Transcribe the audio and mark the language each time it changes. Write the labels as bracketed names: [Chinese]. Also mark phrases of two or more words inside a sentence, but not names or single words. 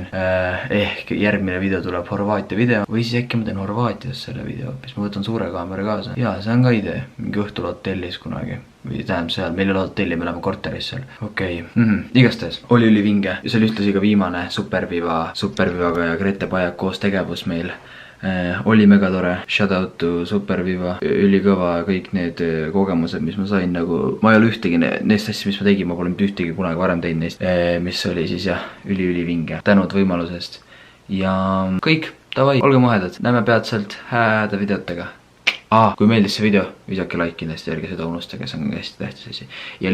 [Estonian] Ehk järgmine video tuleb Horvaatia video või siis äkki ma teen Horvaatias selle video, mis ma võtan suure kaamera kaasa. Jaa, see on ka idee, mingi õhtul hotellis kunagi või tähendab seal, meil ei ole hotelli, me läheme korteris seal. Okei, igastahes oli ülivinge ja see oli ühtlasi ka viimane Supervivaga ja Grete Pajak koos tegevus meil. Oli mega tore, [English] shout out to [Estonian] Superviva, ülikõva kõik need kogemused, mis ma sain nagu, ma ei ole ühtegi neist asjad, mis ma tegin, ma pole mitte ühtegi kunagi varem teinud neist, mis oli siis jah, ülivinge, tänud võimalusest ja kõik, davai, olge mahedad, näeme peatselt hääde videotega. Kui meeldis see video, visake like kindlasti, ärge seda unustage, see on hästi tähtis asi.